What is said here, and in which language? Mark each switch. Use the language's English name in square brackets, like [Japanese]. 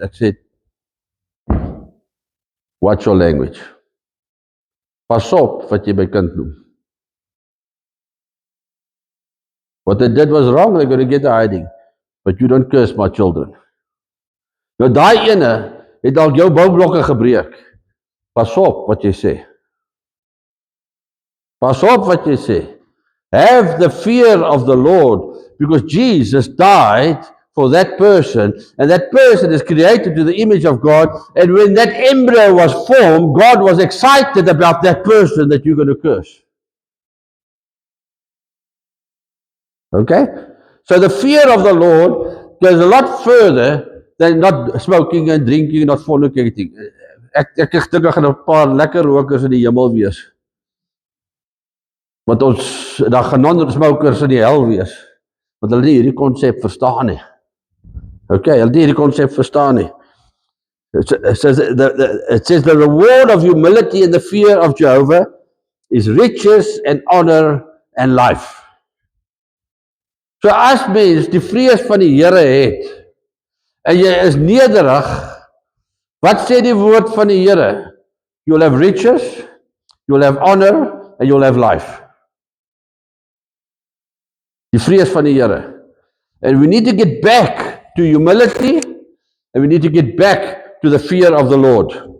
[Afrikaans] Ek sê, [English] watch your language. [Afrikaans] Pas op wat jy my kind noem. [English] What they did was wrong, they're going to get a hiding. But you don't curse my children. [Afrikaans] Nou daai ene het al jou boublokke gebreek. Pas op wat jy sê. Pas op wat jy sê. [English] Have the fear of the Lord, because Jesus died for that person, and that person is created to the image of God, and when that embryo was formed, God was excited about that person that you're going to curse. Okay? So the fear of the Lord goes a lot further than not smoking and drinking and not fornicating. [Afrikaans] Ek dink daar gaan 'n paar lekker rokers in die hemel wees. Want ons, daar gaan non-smokers in die hel wees. Want hulle nie hierdie konsep verstaan nie. Okay, hulle nie hierdie konsep verstaan nie. [English] It says the reward of humility and the fear of Jehovah is riches and honor and life. [Afrikaans] So as mens die vrees van die Here het, en jy is nederig, wat sê die woord van die Here? [English] You'll have riches, you'll have honor, and you'll have life. [Afrikaans] Die vrees van die Here. [English] And we need to get back to humility, and we need to get back to the fear of the Lord.